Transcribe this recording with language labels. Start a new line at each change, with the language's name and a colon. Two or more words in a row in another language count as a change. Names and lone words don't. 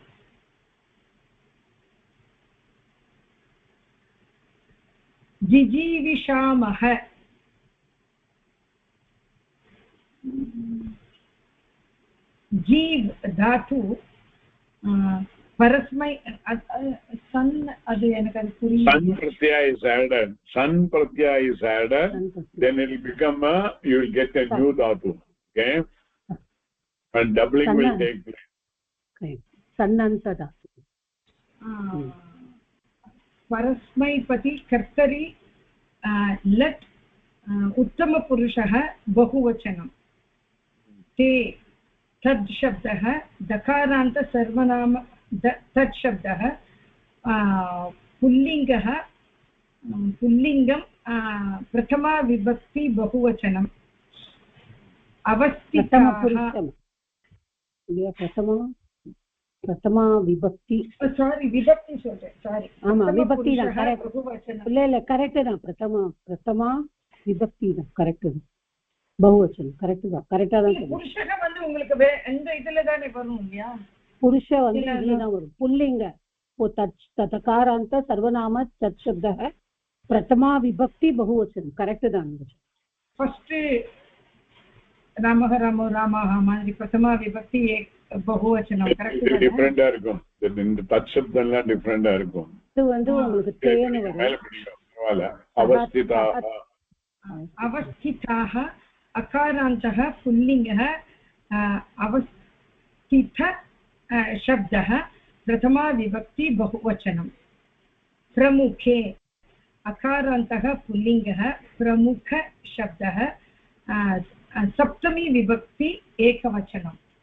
Sanskrit: जिजीविषामः जीव धातु परस्मै सन्
Tamil: அது எனக்கு
Sanskrit: sun pratyaya
English: is added then it will become you will get a new dhatu okay and doubling will take place
Sanskrit: okay sannanta dhatu परस्मैपति कर्तरि लट् उत्तमपुरुषः बहुवचनं ते तद् शब्दः दकारान्त सर्वनाम तत् शब्दः पुल्लिङ्गं प्रथमा विभक्ति बहुवचनम् अवस्थिताः प्रथमा विभक्ति
English: sorry विभक्ति sorry
Sanskrit: आमा विभक्ति
Tamil: தான் கரெக்ட் இல்ல கரெக்ட் தான்
Sanskrit: प्रथमा विभक्ति
Tamil: தான் கரெக்ட் தான் बहुवचனம் கரெக்ட் தான் கரெக்ட்டா தான் புருஷக வந்து உங்களுக்கு எந்த இதுல தானே வரும் இல்லையா
Sanskrit: पुरुष
Tamil: வந்து இதுதான் வரும்
Sanskrit: पुल्लिंग वो तत्कारांत सर्वनाम तत् शब्दः प्रथमा विभक्ति बहुवचन करेक्ट தான் फर्स्ट रामः रामो रामाः மாதிரி प्रथमा विभक्ति बहुवचனம்
Tamil: கரெக்ட் தான் டிஃபரண்டா இருக்கும் இந்த
Sanskrit: तत् शब्दम्
Tamil: எல்லாம் டிஃபரண்டா இருக்கும் இது வந்து உங்களுக்கு தேன வரும்
Sanskrit: अवस्थिताः अकारान्तः पुल्लिङ्गः अवस्थित शब्दः प्रथमा विभक्ति बहुवचनं प्रमुखे अकारान्तः पुल्लिङ्गः प्रमुख शब्दः सप्तमी विभक्ति एकवचनं